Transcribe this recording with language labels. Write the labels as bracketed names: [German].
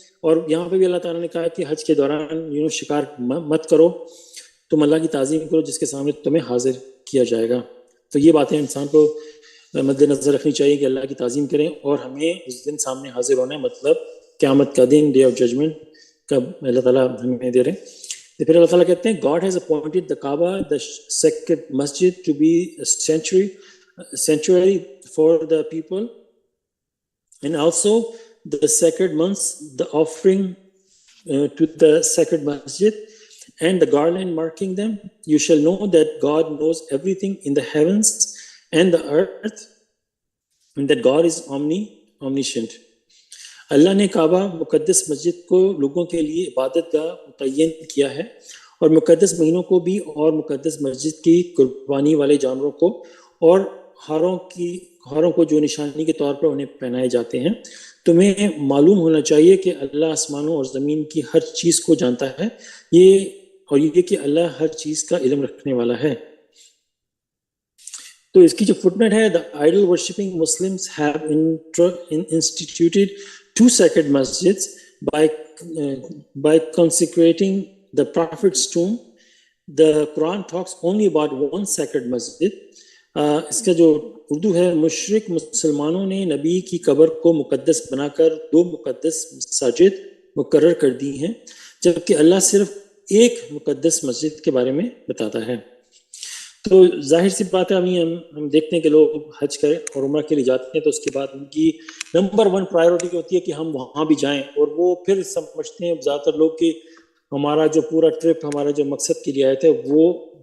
[Urdu] اور یہاں پہ بھی اللہ تعالیٰ نے کہا کہ حج کے دوران شکار مت کرو, تم اللہ کی تعظیم کرو جس کے سامنے تمہیں حاضر کیا جائے گا. تو یہ باتیں انسان کو مد نظر رکھنی چاہیے کہ اللہ کی تعظیم کریں, اور ہمیں اس دن سامنے حاضر ہونا ہے, مطلب قیامت کا دن, ڈے آف ججمنٹ کا اللہ تعالیٰ ہمیں دے رہے ہیں. پھر اللہ تعالیٰ کہتے ہیں [English] God has appointed the Kaaba, the sacred masjid, to be a sanctuary for the people, and also the sacred months, the offering to the sacred masjid and the garland marking them. You shall know that God knows everything in the heavens and the earth, and that God is omniscient. [Urdu] اللہ نے کعبہ مقدس مسجد کو لوگوں کے لیے عبادت گاہ متعین کیا ہے, اور مقدس مہینوں کو بھی, اور مقدس مسجد کی قربانی والے جانوروں کو اور ہاروں کو جو نشانی کے طور پر انہیں پہنائے جاتے ہیں. تمہیں معلوم ہونا چاہیے کہ اللہ آسمانوں اور زمین کی ہر چیز کو جانتا ہے, یہ کہ اللہ ہر چیز کا علم رکھنے والا ہے. تو اس کی جو فٹ نوٹ ہے, [English] the idol worshipping Muslims have instituted 2 sacred masjids by consecrating the Prophet's tomb. The Quran talks only about one sacred masjid. [Urdu] اس کا جو اردو ہے, مشرک مسلمانوں نے نبی کی قبر کو مقدس بنا کر 2 مقدس مساجد مقرر کر دی ہیں, جبکہ اللہ صرف ایک مقدس مسجد کے بارے میں بتاتا ہے. تو ظاہر سی بات ہے, ہم دیکھتے ہیں کہ لوگ حج کریں اور عمرہ کے لیے جاتے ہیں تو اس کے بعد ان کی نمبر 1 پرائیورٹی ہوتی ہے کہ ہم وہاں بھی جائیں, اور وہ پھر سمجھتے ہیں زیادہ تر لوگ کہ ہمارا جو پورا ٹرپ ہمارا جو مقصد کے لیے آئے تھے وہ